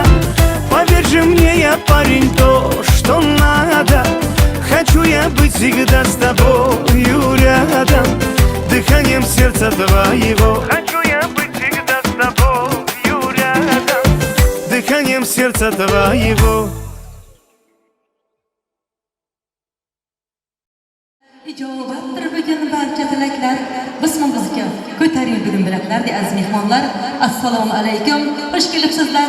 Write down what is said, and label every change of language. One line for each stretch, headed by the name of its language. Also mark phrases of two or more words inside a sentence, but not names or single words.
Russian: Поверь же мне, я парень, то, что надо. Хочу я быть всегда с тобою рядом, дыханием сердца твоего. Хочу я быть всегда с тобою рядом, дыханием сердца твоего.
Uzbek: Ijobatdir bugun barcha tilaklar, bismimizga ko'taring bugun bilaklar de aziz mehmonlar. Assalomu alaykum. Xush kelibsizlar.